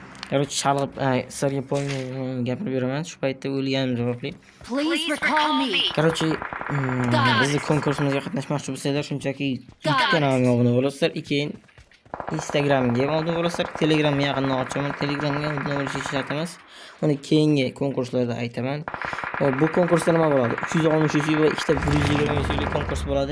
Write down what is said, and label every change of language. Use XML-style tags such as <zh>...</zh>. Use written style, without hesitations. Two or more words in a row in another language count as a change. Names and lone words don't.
<uz>Короче, chalg'ib, sizlarga polni gapirib beraman. Shu paytda o'lganim sababli.</uz> <en>Please recall me.</en> <uz>Короче, bizni konkursimizga qatnashmoqchi bo'lsanglar, shunchaki YouTube kanalimga obuna bo'lasizlar, keyin Instagramga ham obuna bo'lasizlar, Telegramni yaqindan ochaman. Telegramga obuna bo'lish shart emas. Uni keyingi konkurslarda aytaman. Bu konkursda nima bo'ladi? 360 va ikkita 120 konkurs bo'ladi.</uz>